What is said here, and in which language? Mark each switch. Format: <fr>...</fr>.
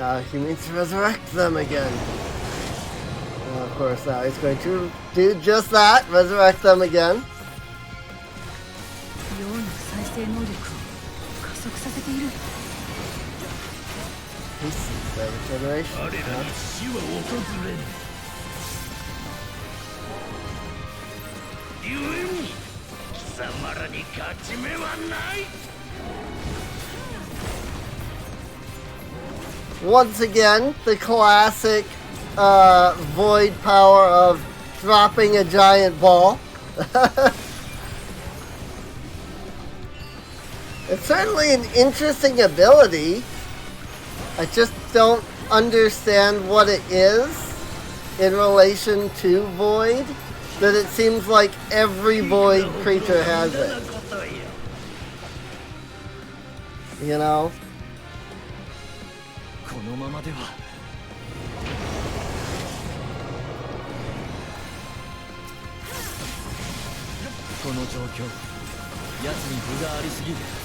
<en>He means to resurrect them again. Of course, now he's going to do just that, resurrect them again.</en> <ja>陽の再生能力を加速させている。</ja> <en>Regeneration.</en> <ja>あれらに死は訪れぬ。故に貴様らに勝ち目はない。</ja> <en>Once again, the classic void power of dropping a giant ball. It's certainly an interesting ability. I just don't understand what it is in relation to void. That it seems like every void creature has it.</en> <ja>このままではこの状況、奴に分がありすぎる。</ja>